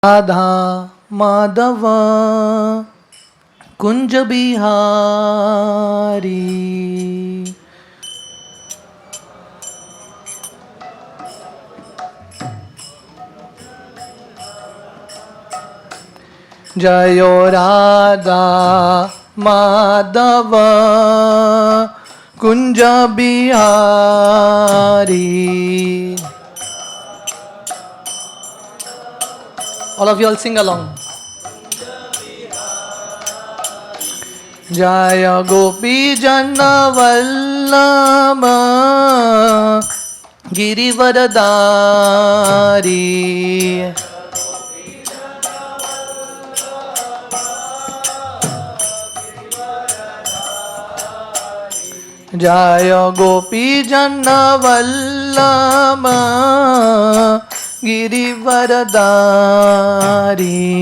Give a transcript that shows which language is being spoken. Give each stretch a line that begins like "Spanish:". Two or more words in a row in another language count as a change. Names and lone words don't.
Sanskrit: राधा माधव कुंज बिहारी जयो राधा माधव कुंज बिहारी.
English: All of you all sing along.
Sanskrit: Jaya Gopi Jana Vallabha Girivaradari. Jaya Gopi Jana Vallabha Girivaradari.